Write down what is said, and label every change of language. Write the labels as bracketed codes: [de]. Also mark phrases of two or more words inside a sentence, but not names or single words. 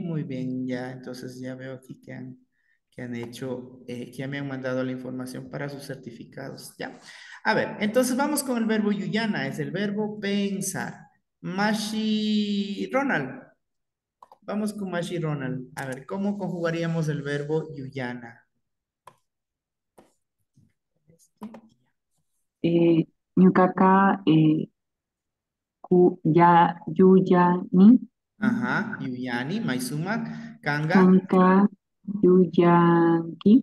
[es] Muy bien, ya, entonces ya veo aquí que han hecho, que ya me han mandado la información para sus certificados, ya. A ver, entonces vamos con el verbo yuyana, es el verbo pensar. Mashi Ronald, vamos con Mashi Ronald. A ver, ¿cómo conjugaríamos el verbo yuyana? [qu] Ñuqaqa yuyani Ajá, yuyani, maisumak, kanga, kanka yuyanki